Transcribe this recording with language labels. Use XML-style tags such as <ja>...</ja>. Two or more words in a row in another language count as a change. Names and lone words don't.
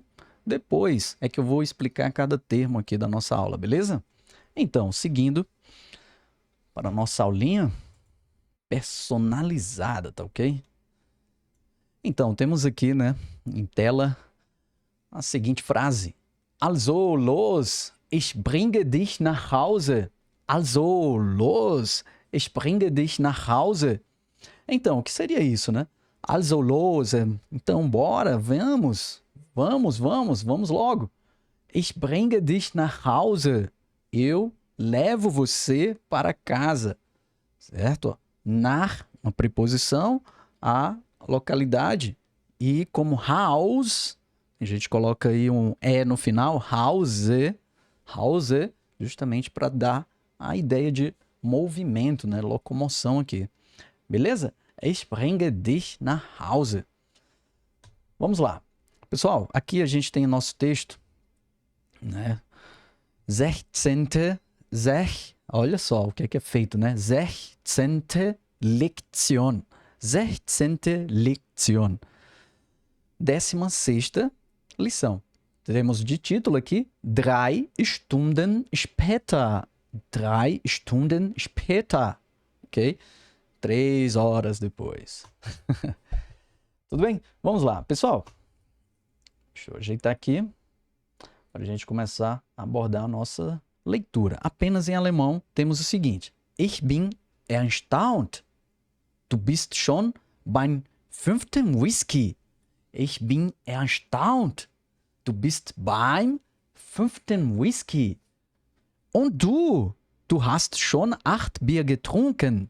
<pt>Depois é que eu vou explicar cada termo aqui da nossa aula, beleza? Então, seguindo para a nossa aulinha personalizada, tá ok? Então, temos aqui, né, em tela, a seguinte frase.</pt> <de>Also, los, ich bringe dich nach Hause. Also, los, ich bringe dich nach Hause.</de> <pt>Então, o que seria isso, né?</pt> <de>Also, los,</de> <pt>então, bora, vamos logo.</pt> <de>Ich bringe dich nach Hause.</de> <pt>Eu levo você para casa, certo? Nach, uma preposição, a localidade. E como house, a gente coloca aí um E no final, house, justamente para dar a ideia de movimento, né? Locomoção aqui. Beleza?</pt> <de>Ich bringe dich nach Hause.</de> <pt>Vamos lá. Pessoal, aqui a gente tem o nosso texto, né? 16. Olha só o que é feito, né? 16.</pt> <de>Lektion. 16. Lektion.</de> <pt>16ª lição. Temos de título aqui</pt> <de>3 Stunden später. 3 Stunden später.</de> <pt>Ok? 3 horas depois. Tudo bem? Vamos lá. Pessoal, deixa eu ajeitar aqui para a gente começar a abordar a nossa leitura. Apenas em alemão temos o seguinte.</pt> <de>Ich bin erstaunt. Du bist schon beim 5. Whisky. Ich bin erstaunt. Du bist beim 5. Whisky. Und du hast schon 8 Bier getrunken.</de>